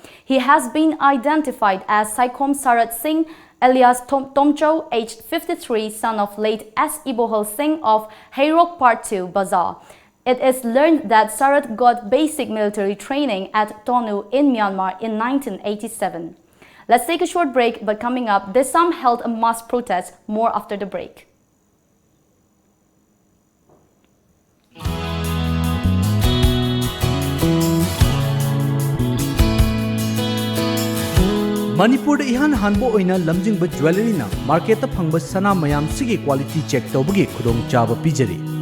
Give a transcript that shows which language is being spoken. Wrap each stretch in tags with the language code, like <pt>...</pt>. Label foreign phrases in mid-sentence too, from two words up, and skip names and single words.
<en>He has been identified as Saikom Sarat Singh, alias Tomcho, aged 53, son of late S. Ibohal Singh of Hayrok Part 2 Bazaar. It is learned that Sarat got basic military training at Tonu in Myanmar in 1987. Let's take a short break, but coming up, Desam held a mass protest. More after the break.</en> <mni>Manipur ihan hanbo oina lamjingba jewelry na market ta phangba sana mayam sigi</mni> <en>quality check</en> <mni>tawbagi khudong chaba pijari.</mni>